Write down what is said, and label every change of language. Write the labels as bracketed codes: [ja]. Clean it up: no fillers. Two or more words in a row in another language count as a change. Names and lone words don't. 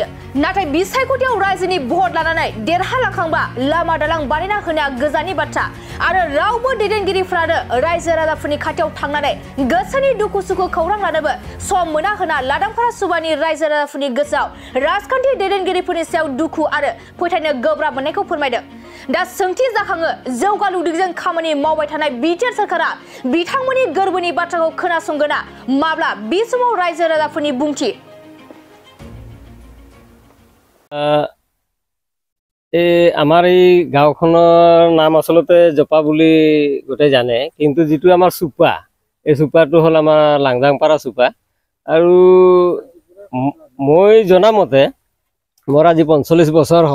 [brx] नाथाय बिसायख'थियाव रायजोनि भट लानानै देरहालांखांबा लामा दालां बानायना होनाया गोजाननि बाथ्रा आरो रावबो दैदेनगिरिफोरानो रायजो राजाफोरनि खाथियाव थांनानै गोसोनि दुखु सुखु खौरां लानोबो सम मोना होना लादांपारा सुबानि रायजो राजाफोरनि गोसोआव राजखान्थि दैदेनगिरिफोरनि सायाव दुखु आरो फोथायनो गोब्राब मोननायखौ फोरमायदों। दा सोंथि जाखाङो जौगालु दिगजों खामानि मावबाय थानाय बिटिआर सरकारा बिथांमोननि गोरबोनि बाथ्राखौ खोनासंगोना माब्ला बे समाव रायजो राजाफोरनि बुंथि। [as] আমাৰ এই গাঁওখনৰ নাম আচলতে জপা বুলি গোটেই জানে, কিন্তু যিটো আমাৰ চুপা এই চুপাটো হ'ল আমাৰ লাংজাংপাৰা চুপা। আৰু মই জনামতে মোৰ আজি 45 বছৰ হ'ল।